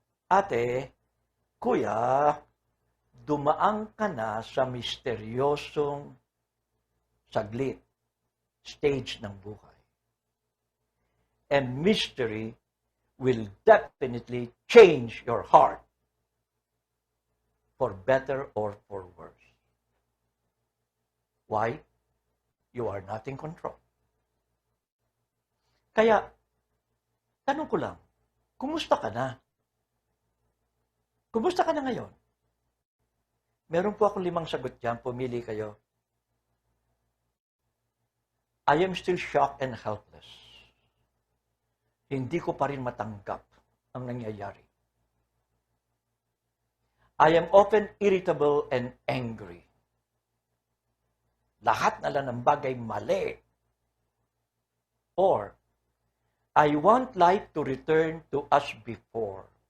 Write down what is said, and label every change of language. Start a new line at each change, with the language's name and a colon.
Filipino: Ate, kuya, dumaan ka na sa misteryosong saglit, stage ng buhay.
English: And mystery will definitely change your heart for better or for worse. Why? You are not in control.
Filipino: Kaya, tanong ko lang, kumusta ka na? Kumusta ka na ngayon? Meron po akong 5 sagot dyan, pumili kayo.
English: I am still shocked and helpless.
Filipino: Hindi ko pa rin matanggap ang nangyayari.
English: I am often irritable and angry.
Filipino: Lahat na lang ng bagay mali.
English: Or, I want life to return to us before.